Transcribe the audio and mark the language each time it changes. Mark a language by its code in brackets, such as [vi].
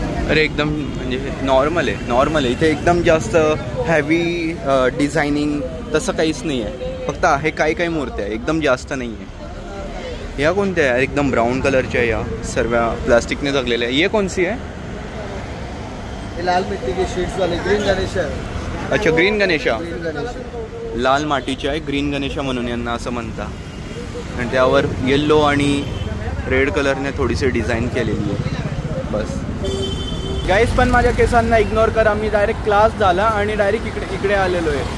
[mr] अरे एकदम म्हणजे नॉर्मल आहे. इथे एकदम जास्त हॅवी डिझायनिंग तसं काहीच नाही आहे. फक्त आहे काही मूर्त्या एकदम जास्त नाही आहे. या कोणत्या आहे एकदम ब्राऊन कलरच्या. या सर्व प्लास्टिकने जगलेल्या आहे. [hi] ये कौन सी है? लाल मिट्टी के शीट्स वाले ग्रीन गणेश. अच्छा ग्रीन गणेशा. [mr] लाल मातीच्या आहे ग्रीन गणेशा म्हणून यांना असं म्हणतात. आणि त्यावर येल्लो आणि रेड कलरने थोडीशी डिझाईन केलेली आहे बस. गाईस पण माझ्या केसांना इग्नोर करा. मी डायरेक्ट क्लास झाला आणि डायरेक्ट इकडे आलेलो आहे.